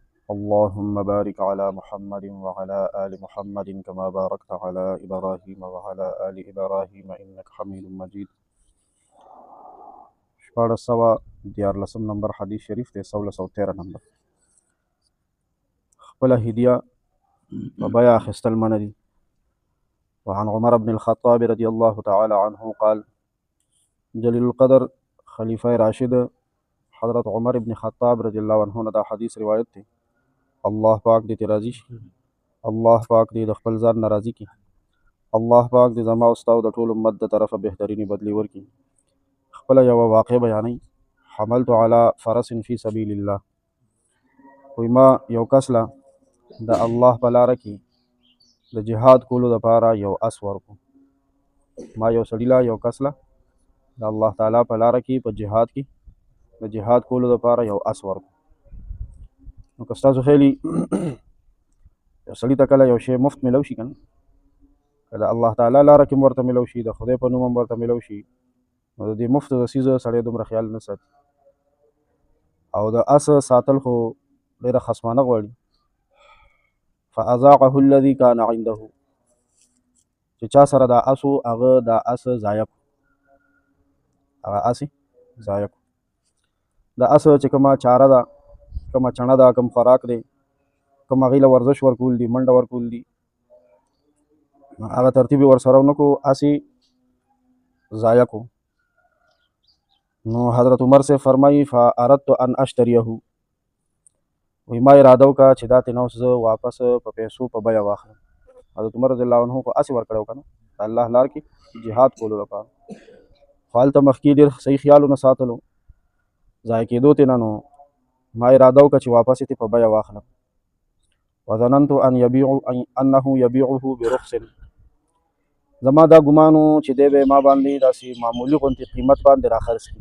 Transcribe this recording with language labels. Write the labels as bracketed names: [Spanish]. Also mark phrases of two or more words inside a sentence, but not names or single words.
[Arabic] اللهم بارك على محمد وعلى آل محمد كما باركت على إبراهيم وعلى آل إبراهيم إنك حميد مجيد. [Pashto] شپاړس سوه دیارلسم نمبر حدیث شریف دی، 1613 نمبر. خپله هدیه په بیه اخیستل منع دي. [Arabic] وعن عمر بن الخطاب رضی الله تعالی عنه قال [Pashto] جلیل القدر خلیفہ راشد حضرت عمر بن خطاب [Arabic] رضی الله عنه [Pashto] نه دا حدیث روایت دی. الله پاک دې راضي شي، الله پاک دې د خپل ځان ناراضي کړي، الله پاک دې زما او ستا د ټول امت د طرفه بهترینې بدلې ورکړي. خپله یوه واقع بیانوي. [Arabic] حملت على فرس فی سبیل الله. [Pashto] وی ما یو کس له د الله په لاره کې د جهاد کولو دپاره یو اس ورکو. ما یو سړي له یو کس له د الله تعالی په لاره کې په جهاد کې د جهاد کولو دپاره یو اس ورکو. نو که ستاسو خیالي یو سړي ته کله یو شی مفت میلو شي که نه، که د الله تعالی لاره کې هم ورته میلو شي، د خدای په نوم هم ورته میلو شي، نو د دې مفت د څیزه سړی دومره خیال نه ساتي. او د اس ساتل خو ډېره خصمانه غواړي. [Arabic] فاذاقه الذي كان عنده، [Pashto] چې چا سره دا اس و هغه دا اس ضایع کړو، هغه اس یې ضایع کړو. د اس چې کومه چاره ده، کومه چڼه ده، کوم خوراک دی، کوم هغې له ورزش ورکول دي، منډه ورکول دي، هغه ترتیب یې ورسره ونه کړو، اس یې ضایع کړو. نو حضرت عمر سے فرمائی [Arabic] فاردت ان اشتریه، [Pashto] وی ما اراده وکړه چې دا ترې اوس زه واپس په پیسو په بیه واخلم. حضرت عمر [Arabic] رضی الله عنه [Pashto] خو اسې ورکړی و که نه، د الله لار کې جهاد کولو لپاره. خو هلته مخکې ډېر صحیح خیال ونه ساتلو، ضایع کېدو ترې نه. نو ما اراده وکړه چې واپس یې په بیه واخلم. [Arabic] وظننت انه یبیعه برخص، [Pashto] زما دا ګمان و چې دی به ما باندې داسې معمولي غوندې قیمت باندې راخرڅ کړي.